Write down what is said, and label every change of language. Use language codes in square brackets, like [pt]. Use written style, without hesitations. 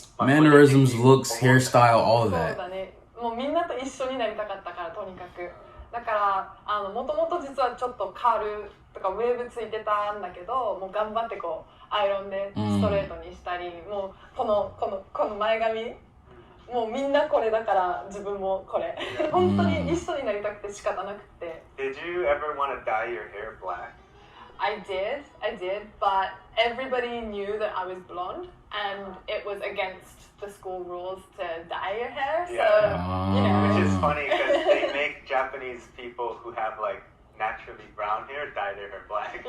[en] Mannerisms, looks, hairstyle, all of that. [ja] そうだね。もうみんなと一緒になりたかったからとにかく。だからもともと実はちょっとカールとかウェーブついてたんだけど、もう頑張ってこうアイロンでストレートにしたり、もうこの前髪もうみんなこれだから自分もこれ本当に一緒になりたくて仕方なくて。 [en] Did you ever want to dye your hair black? I did, but everybody knew that I was blonde, and it was against the school rules to dye your hair. So, you know. Which is funny because they make Japanese people who have like naturally brown hair dye their hair black.